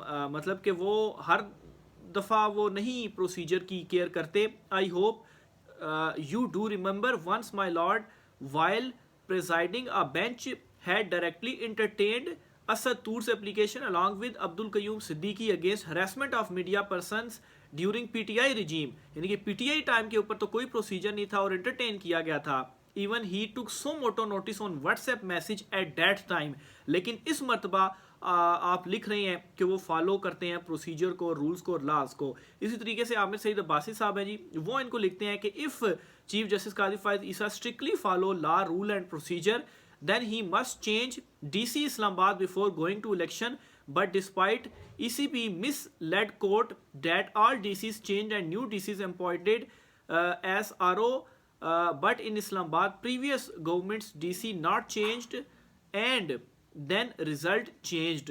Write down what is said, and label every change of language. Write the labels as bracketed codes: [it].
[ur] مطلب کہ وہ ہر دفعہ وہ نہیں پروسیجر کی کیئر کرتے. [en] I hope you do remember once my lord while presiding a bench had directly entertained Asad Toor's application along with Abdul Qayyum Siddiqui against harassment of media persons during PTI regime. [ur] یعنی کہ PTI time کے اوپر تو کوئی procedure نہیں تھا اور entertain کیا گیا تھا. [en] Even he took so moto notice on WhatsApp message at that time. [ur] لیکن اس مرتبہ آپ لکھ رہے ہیں کہ وہ فالو کرتے ہیں پروسیجر کو، رولز کو اور لاز کو. اسی طریقے سے عامر سعید عباسی صاحب ہیں جی، وہ ان کو لکھتے ہیں کہ [en] if chief justice Qazi Faez Isa strictly follow law, rule and procedure, then he must change DC Islamabad before going to election. But despite ECB misled court that all DCs changed and new DCs appointed as RO, but in Islamabad previous government's DC not changed and then result changed.